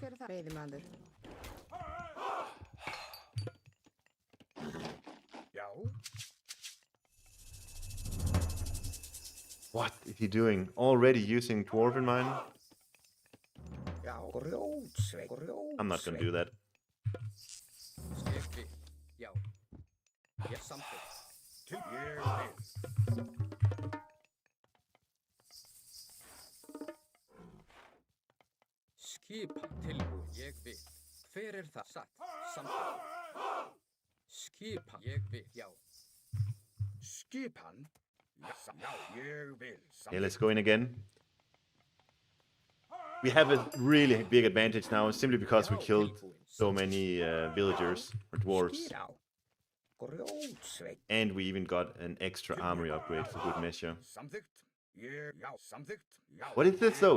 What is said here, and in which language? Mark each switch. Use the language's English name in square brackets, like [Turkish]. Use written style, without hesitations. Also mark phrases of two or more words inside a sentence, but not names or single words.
[Icelandic] Hver það? Veiðimaður. Já. [English] What is he doing? Already using Dwarven Mine? [Icelandic] Já. Grjótsveit. [English] I'm not gonna do that. [Icelandic] Ég vil. Já. Ég samþykkt. Til ég vil. Skipan. Tilbúin. Ég vil. Hver það? Satt. Samþykkt. Skipan. Ég vil. Já. Skipan. Já. Ég vil. [English] Okay, let's go in again. We have a really big advantage now, simply because we killed so many villagers or dwarves. And we even got an extra armory upgrade for good measure. What is this though?